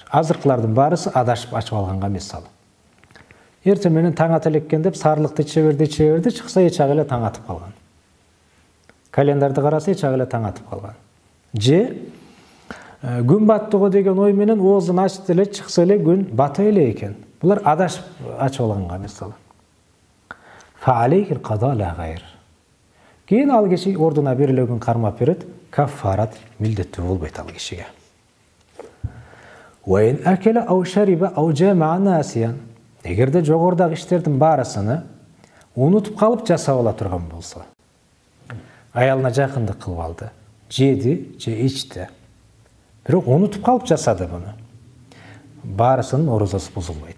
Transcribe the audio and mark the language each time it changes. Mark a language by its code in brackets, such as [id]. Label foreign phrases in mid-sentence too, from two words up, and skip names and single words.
[ky] Азыркылардын баарысы адашып ачып алганга мисал. Эртең менен таң ата элеккен деп сарылыкты иче берди, чыкса ичак эле таң атып калган. Календарды караса ичак эле таң атып калган. Же күн баттыгы деген ой менен оозун ачты эле, чыкса эле күн бата эле экен. Булар адашып ачып алганга мисал. [ar] فعليه القضاء لا غير. [ky] Кийин ал киши ордуна бир эле күн кармап берет, каффарат милдеттүү болбойт ал кишиге. [ar] وإن أكل أو شرب أو جامع ناسيا. [ky] Эгерде жогорудагы иштердин баарысыны унутуп калып жасап ала турган болсо, аялына жакындык кылып алды, жеди же ичти, бирок унутуп калып жасады буну, баарысынын орозосу бузулбайт.